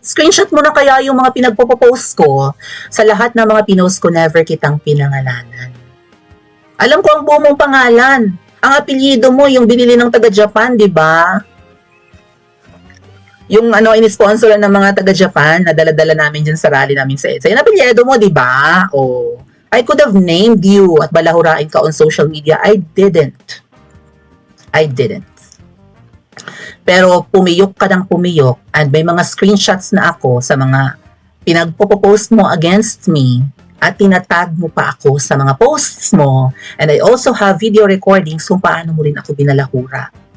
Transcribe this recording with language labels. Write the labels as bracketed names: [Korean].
[Filipino] Screenshot mo na kaya yung mga pinagpo-post ko. Sa lahat ng mga pinost ko, never kitang pinangalanan. Alam ko ang buo mong pangalan. Ang apelyido mo, yung binili ng taga-Japan, di ba? Yung in-sponsor ng mga taga-Japan na dala-dala namin dyan sa rally namin sa EDSA. Yung apelyido mo, di ba? Oh. [English] I could have named you [Filipino] at balahurain ka [English] on social media. I didn't. [Filipino] Pero pumiyok ka ng pumiyok and may mga screenshots na ako sa mga pinagpo-post mo [English] against me [Filipino] at tinatag mo pa ako sa mga posts mo, [English] and I also have video recordings [Filipino] kung paano mo rin ako binalahura.